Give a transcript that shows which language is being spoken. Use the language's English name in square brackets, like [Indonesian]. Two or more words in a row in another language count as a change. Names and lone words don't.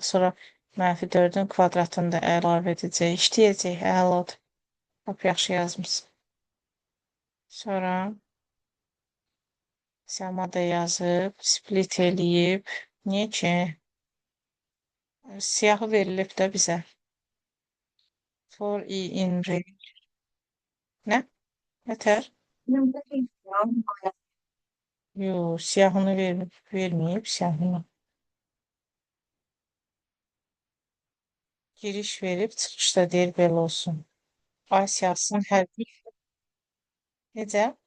[Azerbaijani] Sonra -4'ün kvadratını da əlavə edəcək. İşləyəcək, əladır. Lap yaxşı yazmışsın. Sonra Səma da yazıb, split eləyib. Niyə ki? Siyahı verilib də bizə. [English] For i in range. [Azerbaijani] Nə? Nətər? Yox, siyahını verməyib, siyahını. Giriş verib, çıxışda deyir belə olsun. Ay siyahısının hər bir... Necə?